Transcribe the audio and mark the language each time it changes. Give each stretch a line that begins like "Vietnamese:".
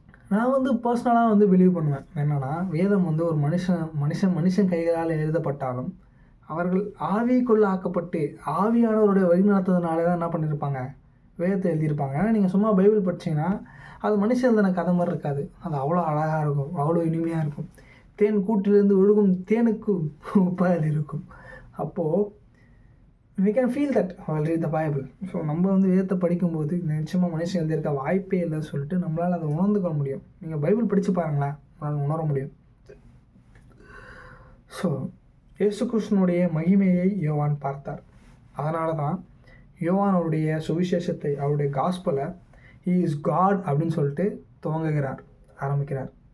Tamil: நான் பர்சனலாக பிலீவ் பண்ணுவேன் என்னென்னா, வேதம் ஒரு மனுஷன் கைகளால் எழுதப்பட்டாலும் அவர்கள் ஆவிக்குள்ள ஆக்கப்பட்டு ஆவியானவருடைய வழிநடத்துறதுனால தான் என்ன பண்ணியிருப்பாங்க, வேதத்தை எழுதியிருப்பாங்க. ஏன்னா நீங்கள் சும்மா பைபிள் படிச்சிங்கன்னா அது மனுஷன் எழுதின கதை மாதிரி இருக்காது. அது அவ்வளோ அழகாக இருக்கும், அவ்வளோ இனிமையாக இருக்கும். தேன் கூட்டிலிருந்து ஒழுகும் தேனுக்கு உப்பால் இருக்கும்.
English: அப்போது we can feel that while read the Bible.
Tamil: So நம்ம வேதத்தை படிக்கும்போது நிச்சயமாக மனுஷன் எழுதியிருக்க வாய்ப்பே இல்லைன்னு சொல்லிட்டு நம்மளால் அதை உணர்ந்துக்க முடியும். நீங்கள் பைபிள் படித்து பாருங்களேன், உங்களால் உணர முடியும். ஸோ இயேசு கிறிஸ்துவினுடைய மகிமையை யோவான் பார்த்தார். அதனால தான் யோவான் அவருடைய சுவிசேஷத்தை, அவருடைய காஸ்பலை
English: he is God
Tamil: அப்படின்னு சொல்லிட்டு ஆரம்பிக்கிறார்.